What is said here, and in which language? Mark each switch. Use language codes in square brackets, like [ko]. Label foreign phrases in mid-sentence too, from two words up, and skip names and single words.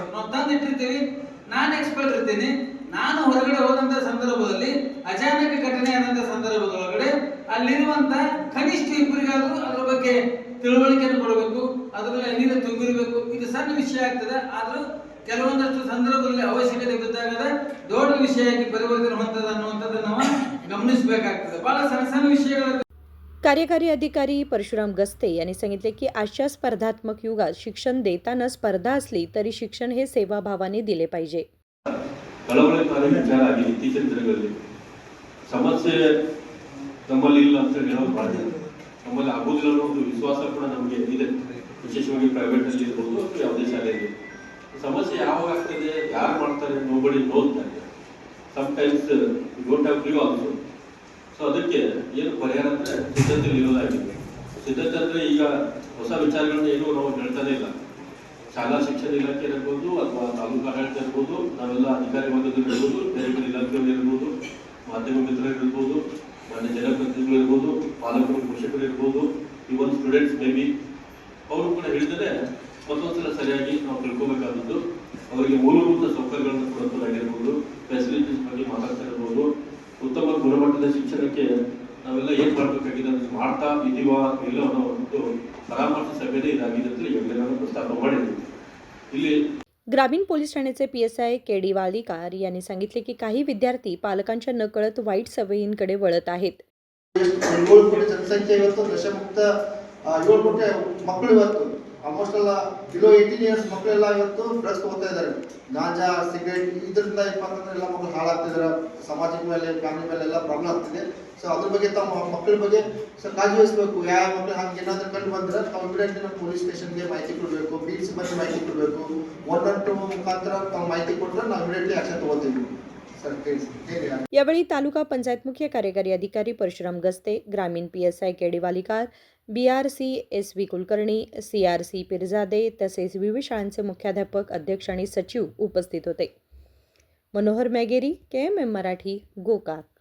[kn] ನಾವು ತಂದಿಟ್ಟಿರ್ತೀವಿ, ನಾನು ಎಕ್ಸ್ಪರ್ಟ್ ಇರ್ತೀನಿ, ನಾನು ಹೊರಗಡೆ ಹೋದಂತ ಸಂದರ್ಭದಲ್ಲಿ ಅಚಾನಕ ಘಟನೆ ಆದಂತ ಸಂದರ್ಭದೊಳಗಡೆ ಅಲ್ಲಿರುವಂತ ಕನಿಷ್ಠ ಇಬ್ಬರಿಗಾದ್ರೂ ಅದ್ರ ಬಗ್ಗೆ ತಿಳುವಳಿಕೆಯನ್ನು ಕೊಡಬೇಕು, ಅದರಲ್ಲಿ ನೀರು ತುಂಬಿರಬೇಕು. ಇದು ಸಣ್ಣ ವಿಷಯ ಆಗ್ತದೆ, ಆದ್ರೂ ಕೆಲವೊಂದಷ್ಟು ಸಂದರ್ಭದಲ್ಲಿ ಅವಶ್ಯಕತೆ ಗೊತ್ತಾಗದ ದೊಡ್ಡ ವಿಷಯಕ್ಕೆ ಪರಿವರ್ತನೆ ಹೊಂದದ ಅನ್ನುವಂಥದ್ದನ್ನು ನಾವು ಗಮನಿಸಬೇಕಾಗ್ತದೆ. ಬಹಳ ಸಣ್ಣ ಸಣ್ಣ ವಿಷಯಗಳ. [mr] कार्यकारी अधिकारी परशुराम गस्ते यांनी सांगितले की आजच्या स्पर्धात्मक युगात शिक्षण देताना स्पर्धा असली तरी शिक्षण हे सेवाभावाने दिले पाहिजे. [kn] ಕಳವಳಕಾರಿ ವಿಚಾರ ಆಗಿದೆ ಇತ್ತೀಚಿನ ದಿನಗಳಲ್ಲಿ. ಸಮಸ್ಯೆ ನಮ್ಮಲ್ಲಿ ಇಲ್ಲ ಅಂತ ಹೇಳೋದು ಮಾಡಿದೆ, ನಮ್ಮಲ್ಲಿ ಆಗೋದಿಲ್ಲ ಅನ್ನೋ ಒಂದು ವಿಶ್ವಾಸ ಕೂಡ ನಮಗೆ ಇದೆ, ವಿಶೇಷವಾಗಿ ಪ್ರೈವೇಟ್ ಅಲ್ಲಿ ಇರ್ಬೋದು ಅಥವಾ ಯಾವುದೇ ಶಾಲೆಯಲ್ಲಿ. ಸಮಸ್ಯೆ ಯಾವಾಗ ಆಗ್ತದೆ, ಯಾರು ಮಾಡ್ತಾರೆ, [en] nobody knows that. sometimes you don't have clue also. [kn] ಸೊ ಅದಕ್ಕೆ ಏನು ಪರಿಹಾರ ಅಂದರೆ ಸಿದ್ಧತೆ ಇರೋದಾಗಿದೆ. ಸಿದ್ಧತೆ ಅಂದರೆ ಈಗ ಹೊಸ ವಿಚಾರಗಳನ್ನ ಏನು ನಾವು ಹೇಳ್ತಾನೆ ಇಲ್ಲ. ಶಾಲಾ ಶಿಕ್ಷಣ ಇಲಾಖೆ ಇರ್ಬೋದು ಅಥವಾ ತಾಲೂಕು ಆಡಳಿತ ಇರ್ಬೋದು, ನಾವೆಲ್ಲ ಅಧಿಕಾರಿ ವರ್ಗದಲ್ಲಿ ಇರ್ಬೋದು, ಬೇರೆ ಬೇರೆ ಇಲಾಖೆಯಲ್ಲಿ ಇರ್ಬೋದು, ಮಾಧ್ಯಮ ಮಿತ್ರರು ಇರ್ಬೋದು, ಮಾನ್ಯ ಜನಪ್ರತಿನಿಧಿಗಳು ಇರ್ಬೋದು, ಪಾಲಕರು, ಪೋಷಕರು ಇರ್ಬೋದು, [en] even students may be, [kn] ಅವರು ಕೂಡ ಹೇಳಿದರೆ ಮತ್ತೊಂದ್ಸಲ ಸರಿಯಾಗಿ ನಾವು ತಿಳ್ಕೊಬೇಕಾದದ್ದು ಅವರಿಗೆ ಮೂಲಭೂತ ಸೌಕರ್ಯಗಳನ್ನು ಕೊಡುವುದಾಗಿರ್ಬೋದು, ಫೆಸಿಲಿಟೀಸ್ ಬಗ್ಗೆ ಮಾತಾಡ್ತಾ ಇರ್ಬೋದು, ಉತ್ತಮ ಗುಣಮಟ್ಟದ ಶಿಕ್ಷಣಕ್ಕೆ ನಾವೆಲ್ಲ ಏನು ಮಾಡಬೇಕಾಗಿದೆ ಅದನ್ನು ಮಾಡ್ತಾ ಇದೀವಾ ಇಲ್ಲ ಅನ್ನೋ ಒಂದು ಪರಾಮರ್ಶೆ ಸಭೆಯೇ ಇದಾಗಿದೆ ಅಂತ ಈಗಾಗಲೇ ನಾನು ಪ್ರಸ್ತಾಪ ಮಾಡಿದ್ದೀನಿ. ಇಲ್ಲಿ [mr] ग्रामीण पोलीस ठाण्याचे PSI के.डी. वालीकार यांनी सांगितले की काही विद्यार्थी पालकांच्या नकळत वाईट सवयींकडे वळत आहेत. [kn] 7 ಕೋಟಿ ಜನಸಂಖ್ಯೆ ಇವತ್ತು ನಶೆಮುಕ್ತ 7 ಕೋಟಿ ಮಕ್ಕಳು ಇವತ್ತು ಆಲ್ಮೋಸ್ಟ್ ಎಲ್ಲ [en] below 18 years [kn] ಮಕ್ಕಳೆಲ್ಲ ಇವತ್ತು ಡ್ರಗ್ಸ್ ತಗೋತಾ ಇದ್ದಾರೆ. ಗಾಂಜಾ, ಸಿಗರೇಟ್, ಇದರಿಂದ ಏನಂತಂದ್ರೆ ಎಲ್ಲ ಮಕ್ಕಳು ಹಾಳಾಗ್ತಿದ್ದಾರೆ, ಸಮಾಜದ ಮೇಲೆ, ಫ್ಯಾಮಿಲಿ ಮೇಲೆ ಎಲ್ಲ ಪ್ರಾಬ್ಲಮ್ ಆಗ್ತಿದೆ. ಸೊ ಅದ್ರ ಬಗ್ಗೆ ತಮ್ಮ ಮಕ್ಕಳ ಬಗ್ಗೆ ಕಾಳಜಿ ವಹಿಸಬೇಕು. ಯಾವ ಮಕ್ಕಳು ಹಂಗೆ ಏನಾದರೂ ಕಂಡು ಬಂದ್ರೆ ತಾವು ಇಮಿಡಿಯೇಟ್ಲಿ ನಮ್ಮ ಪೊಲೀಸ್ ಸ್ಟೇಷನ್ಗೆ ಮಾಹಿತಿ ಕೊಡಬೇಕು, ಬೀಟ್ಸ್ ಬಗ್ಗೆ ಮಾಹಿತಿ ಕೊಡಬೇಕು. 112 ಮುಖಾಂತರ ತಾವು ಮಾಹಿತಿ ಕೊಟ್ಟರೆ ನಾವು ಇಮಿಡಿಯೇಟ್ಲಿ ಆಕ್ಷನ್ ತಗೋತೀವಿ. [mr] यावेळी तालुका पंचायत मुख्य कार्यकारी अधिकारी परशुराम गस्ते, ग्रामीण PSI के.डी. वालीकार, BRC SV कुलकर्णी, CRC पिरजादे तसेच विविध शाळांचे मुख्याध्यापक, अध्यक्ष आणि सचिव उपस्थित होते. मनोहर मॅगेरी, KMM मराठी, गोकाक.